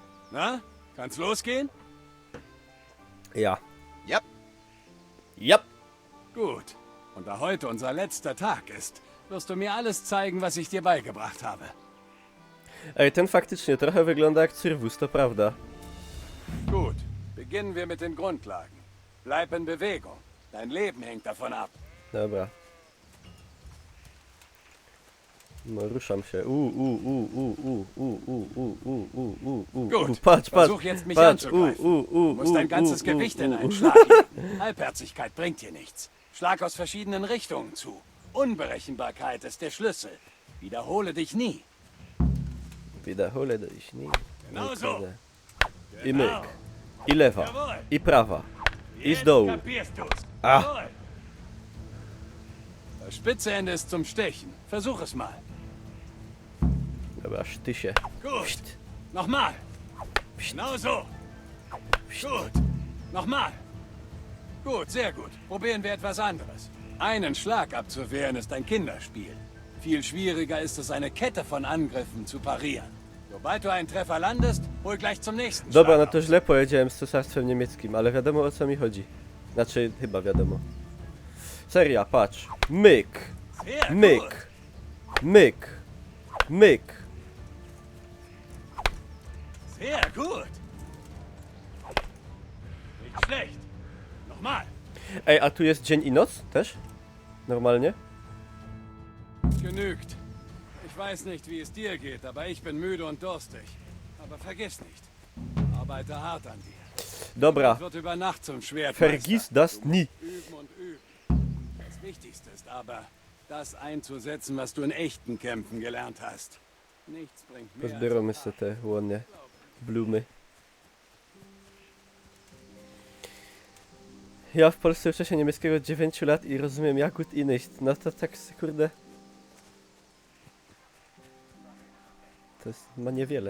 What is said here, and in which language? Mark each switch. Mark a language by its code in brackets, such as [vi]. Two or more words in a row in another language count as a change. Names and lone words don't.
[de] Na, kann's losgehen? Ja. Ja. Ja. Gut. Und da heute unser letzter Tag ist, wirst du mir alles zeigen, was ich dir beigebracht habe. [pl] Ej, ten faktycznie trochę wygląda jak Cyrwus, to prawda. [de] Gut, beginnen wir mit den Grundlagen. Bleib in Bewegung. Dein Leben hängt davon ab. [pl] Dobra. No, ruszam się. [de] Gut, [pl] Patrz, [de] versuch jetzt mich [pl] patrz. [de] anzugreifen. Du musst dein ganzes Gewicht in einen Schlag legen. Halbherzigkeit bringt dir nichts. Schlag aus verschiedenen Richtungen zu. Unberechenbarkeit ist der Schlüssel. Wiederhole dich nie. Wiederhole dich nie. Genau so. [pl] I myk. I lewa. [de] Jawohl. [pl] I prawa. I z [de] Jetzt [pl] dołu. [de] kapierst du's. Ah. Jawohl. Das spitze Ende ist zum Stechen. Versuch es mal. [pl] Dobra, sztysie. [de] Gut. Nochmal. Genau so. Gut. Nochmal. Gut, sehr gut. Probieren wir etwas anderes. Einen Schlag abzuwehren ist ein Kinderspiel. Viel schwieriger ist es, eine Kette von Angriffen zu parieren. Sobald du einen Treffer landest, hol gleich zum nächsten [pl] Dobra, [de] Schlag [pl] no to źle powiedziałem z Cesarstwem Niemieckim, ale wiadomo o co mi chodzi. Znaczy, chyba wiadomo. Seria, patrz. Myk. [de] Sehr [pl] Myk. [de] gut. [pl] Myk. Myk. [de] Sehr gut. Nicht schlecht. Nochmal. [pl] Ej, a tu jest dzień i noc też? Normalnie? [de] Genügt. Ich weiß nicht, wie es dir geht, aber ich bin müde und durstig. Aber vergiss nicht, arbeite hart an dir. [pl] Dobra. [de] Es wird über Nacht zum Schwertmeister. Vergiss das nie. Üben und üben. Das Wichtigste ist aber, das einzusetzen, was du in echten Kämpfen gelernt hast. Nichts bringt mehr. [pl] Pozbieramy sobie te ładne blumy. Ja w Polsce uczę się niemieckiego od 9 lat i rozumiem Jagód i Nicht. No to tak, kurde... To jest, ma niewiele.